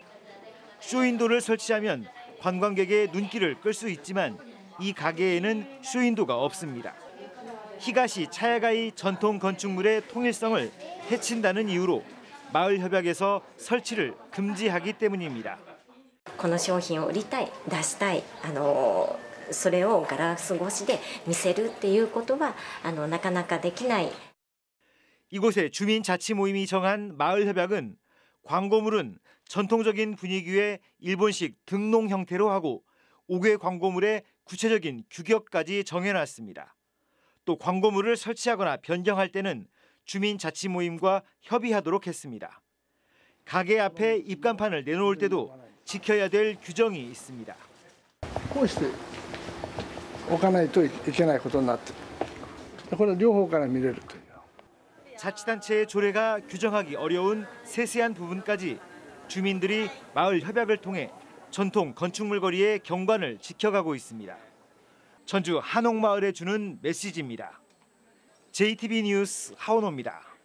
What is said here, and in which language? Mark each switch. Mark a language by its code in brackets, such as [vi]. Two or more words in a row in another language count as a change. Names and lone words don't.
[ko] 쇼윈도를 설치하면 관광객의 눈길을 끌 수 있지만 이 가게에는 쇼윈도가 없습니다. 히가시 차야가이 전통 건축물의 통일성을 해친다는 이유로 마을 협약에서 설치를 금지하기 때문입니다. [ja] この商品を売りたい、出したい、それをガラス越しで見せるっていうことはなかなかできない。 [ko] 이곳의 주민자치 모임이 정한 마을협약은 광고물은 전통적인 분위기의 일본식 등농 형태로 하고 5개 광고물에 구체적인 규격까지 정해놨습니다. 또 광고물을 설치하거나 변경할 때는 주민자치 모임과 협의하도록 했습니다. 가게 앞에 입간판을 내놓을 때도 지켜야 될 규정이 있습니다. [ja] こうして置かないといけないことになってる。これは両方から見れるという。 [ko] 자치단체의 조례가 규정하기 어려운 세세한 부분까지 주민들이 마을 협약을 통해 전통 건축물 거리의 경관을 지켜가고 있습니다. 전주 한옥마을에 주는 메시지입니다. JTB 뉴스 하원호입니다.